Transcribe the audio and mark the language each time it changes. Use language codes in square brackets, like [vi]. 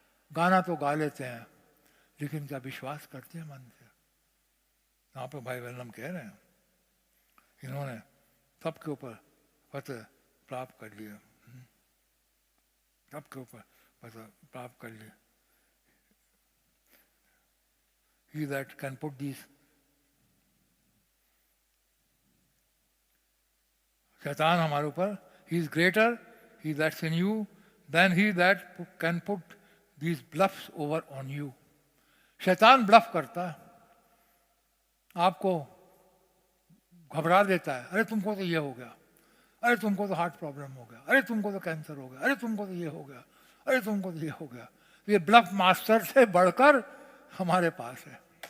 [hi] गाना तो गा लेते हैं, लेकिन क्या विश्वास करते हैं मन से? यहाँ पे भाई वल्लम कह रहे हैं, इन्होंने सबके ऊपर फतेह प्राप्त कर लिया, सबके ऊपर फतेह प्राप्त कर लिया। [en] He that can put these, [hi] शैतान हमारे ऊपर, [en] he is greater, he that's in you, than he that can put these bluffs over on you. [hi] शैतान ब्लफ करता है, आपको घबरा देता है। अरे तुमको तो ये हो गया, अरे तुमको तो हार्ट प्रॉब्लम हो गया, अरे तुमको तो कैंसर हो गया, अरे तुमको तो ये हो गया, अरे तुमको तो ये हो गया। ये ब्लफ मास्टर से बढ़कर हमारे पास है।